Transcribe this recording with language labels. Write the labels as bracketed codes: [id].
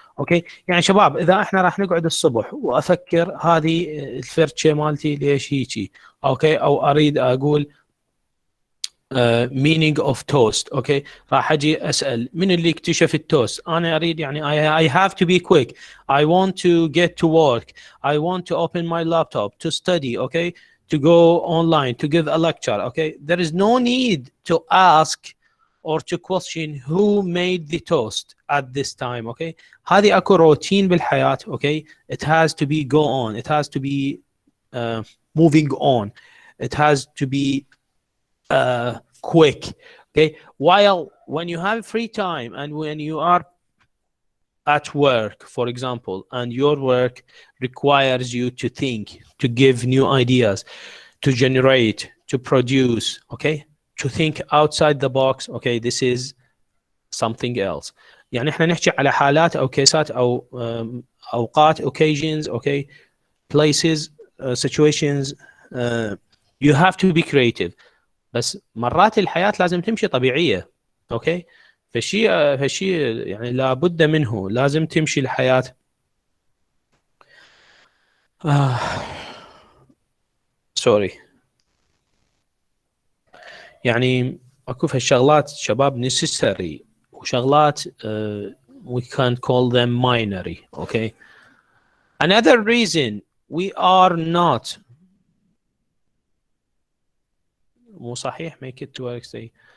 [ar] اوكي يعني شباب اذا احنا راح نقعد الصبح وافكر هذه الفرشه مالتي ليش هيجي، اوكي، او اريد اقول [en] meaning of toast، [ar] اوكي، راح اجي اسال من اللي اكتشف التوست؟ انا اريد يعني [en] I have to be quick, I want to get to work, I want to open my laptop to study, okay, to go online to give a lecture, okay. There is no need to ask or to question who made the toast at this time, okay. [ar] هذه اكو روتين بالحياة، okay. [en] It has to be go on, it has to be moving on, it has to be quick, okay. While when you have free time and when you are at work, for example, and your work requires you to think, to give new ideas, to generate, to produce, okay, to think outside the box, okay, this is something else. [ar] يعني احنا نحكي على حالات او كيسات او اوقات [en] occasions, okay, places, situations, you have to be creative. [ar] بس مرات الحياة لازم تمشي طبيعية، اوكي. فشيء يعني لابد منه، لازم تمشي الحياة سوري. يعني اكو هالشغلات شباب necessary وشغلات [en] we can call them minority, [ar] okay. [en] Another reason we are not [ar] مو صحيح [en] make it to work say